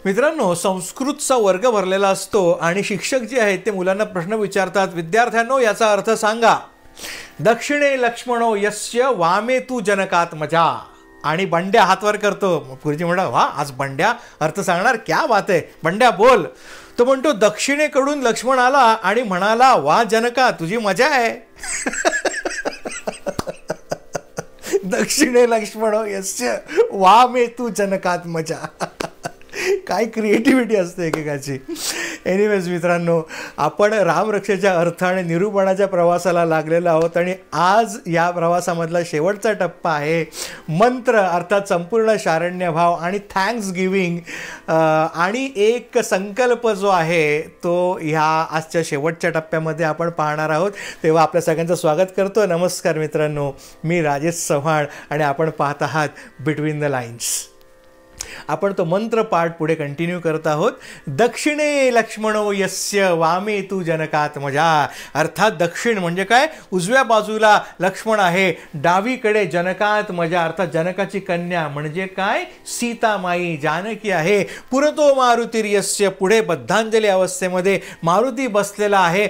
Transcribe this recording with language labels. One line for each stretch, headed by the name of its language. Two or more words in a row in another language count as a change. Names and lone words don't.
Marathi: मित्रांनो, संस्कृतचा वर्ग भरलेला असतो आणि शिक्षक जे आहेत ते मुलांना प्रश्न विचारतात. विद्यार्थ्यांनो, याचा अर्थ सांगा.
Sanskrit: दक्षिणे लक्ष्मणो यस्य वामे तू जनकात मजा.
Marathi: आणि बंड्या हातवर करतो. गुरुजी म्हणा, वा, आज बंड्या अर्थ सांगणार,
Hindi: क्या बात
Marathi: आहे, बंड्या बोल. तो म्हणतो, दक्षिणेकडून लक्ष्मण आला आणि म्हणाला, वा जनका, तुझी मजा आहे.
Sanskrit: दक्षिणे लक्ष्मणो यस्य वामे तू जनकात मजा.
Marathi: काय क्रिएटिव्हिटी असते एकेकाची. एनिवेज मित्रांनो, आपण रामरक्षेच्या अर्थ आणि निरूपणाच्या प्रवासाला लागलेलो आहोत आणि आज या प्रवासामधला शेवटचा टप्पा आहे मंत्र, अर्थात संपूर्ण शारण्यभाव आणि
English: thanks giving.
Marathi: आणि एक संकल्प जो आहे तो ह्या आजच्या शेवटच्या टप्प्यामध्ये आपण पाहणार आहोत. तेव्हा आपल्या सगळ्यांचं स्वागत करतो. नमस्कार मित्रांनो, मी राजेश चव्हाण आणि आपण पाहत आहात बिटवीन द लाईन्स. आपण तो मंत्र पाठ पुढे कंटिन्यू करत आहोत.
Sanskrit: दक्षिणे लक्ष्मणो यस्य वामे तू जनकात मजा.
Marathi: अर्थात दक्षिण म्हणजे काय, उजव्या बाजूला लक्ष्मण आहे, डावीकडे जनकात मजा अर्थात जनकाची कन्या म्हणजे काय, सीतामाई जानकी आहे.
Sanskrit: पुरतो मारुतिर्यस्य,
Marathi: पुढे बद्धांजली अवस्थेमध्ये मारुती बसलेला आहे.